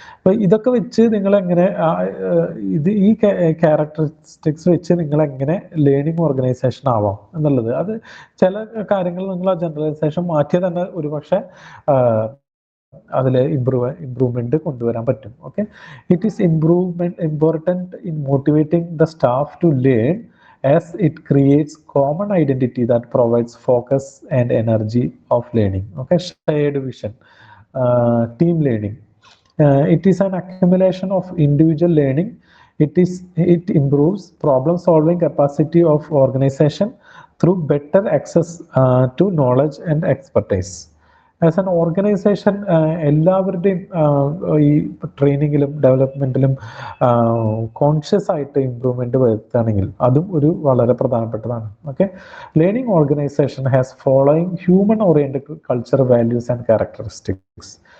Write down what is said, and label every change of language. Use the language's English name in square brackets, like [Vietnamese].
[Malayalam] അപ്പോൾ ഇതൊക്കെ വെച്ച് നിങ്ങളെങ്ങനെ ഈ ക്യാരക്ടറിസ്റ്റിക്സ് വെച്ച് നിങ്ങളെങ്ങനെ ലേണിംഗ് ഓർഗനൈസേഷൻ ആവാം എന്നുള്ളത്, അത് ചില കാര്യങ്ങൾ നിങ്ങൾ ആ ജനറലൈസേഷൻ മാറ്റിയാൽ തന്നെ ഒരു പക്ഷേ അതിൽ ഇംപ്രൂവ്മെന്റ് കൊണ്ടുവരാൻ പറ്റും. [English] Okay, it is important in motivating the staff to learn as it creates common identity that provides focus and energy of learning. Okay, shared vision, team learning. It is an accumulation of individual learning. It improves problem solving capacity of organization through better access to knowledge and expertise. As an organization [Malayalam] എല്ലാവരുടെയും ഈ ട്രെയിനിങ്ങിലും ഡെവലപ്മെൻറ്റിലും conscious ആയിട്ട് improvement വരുത്തുകയാണെങ്കിൽ അതും ഒരു വളരെ പ്രധാനപ്പെട്ടതാണ്. [English] Okay, learning organization has following human oriented culture, values and characteristics.